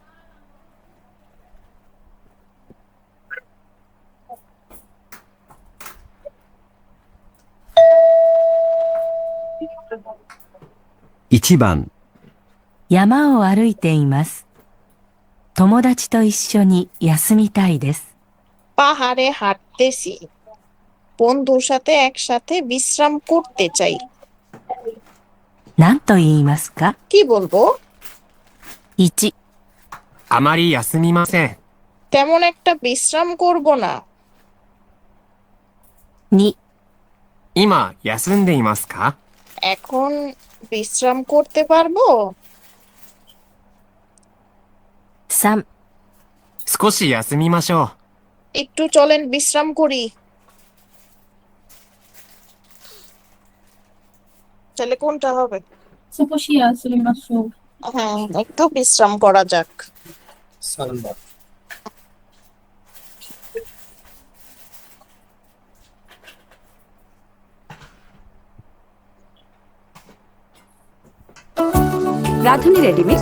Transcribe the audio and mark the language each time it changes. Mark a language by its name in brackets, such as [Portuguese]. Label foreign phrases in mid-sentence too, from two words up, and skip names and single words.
[Japanese] 1 番、山を歩いています。友達と一緒に休みたいです。 [Bangla] পাহাড়ে হাঁটতেছি, বন্ধুর সাথে একসাথে বিশ্রাম করতে চাই। [Japanese] 何と言いますか？ [Bangla] কি বলবো? [Japanese] 1、あまり休みません。 [Bangla] তেমন একটা বিশ্রাম করব না। [Japanese] 2、今、休んでいますか？ [Bangla] এখন বিশ্রাম করতে পারবো? [Japanese] 3、少し休みましょう。 [Bangla] একটু চলেন বিশ্রাম করি। তাহলে কোনটা হবে? [Japanese] 少し休みます. [Bangla] হ্যাঁ, একটু বিশ্রাম করা যাক। [Japanese] 3番。 [Bangla] রাধুনী রেডিমিক্স